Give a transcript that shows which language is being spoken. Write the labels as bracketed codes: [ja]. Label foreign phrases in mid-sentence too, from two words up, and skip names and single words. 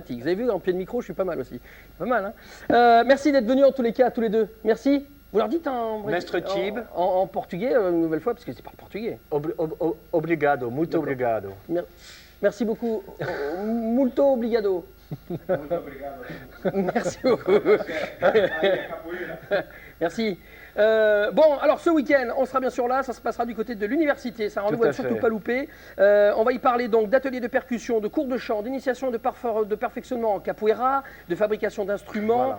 [fr] Vous avez vu, en pied de micro, je suis pas mal aussi. Pas mal, hein. Merci d'être venus en tous les cas, tous les deux. Merci. Vous leur dites Mestre Tib. en portugais une nouvelle fois, parce que c'est pas le portugais. [pt] Obrigado, muito [fr] D'accord. [pt] obrigado. [fr] Merci beaucoup. [pt] Multo obrigado. [fr] Merci beaucoup. Merci. Bon, alors ce week-end, on sera bien sûr là, ça se passera du côté de l'université, c'est un rendez-vous à ne surtout pas louper. On va y parler donc d'ateliers de percussion, de cours de chant, d'initiation de perfectionnement en capoeira, de fabrication d'instruments.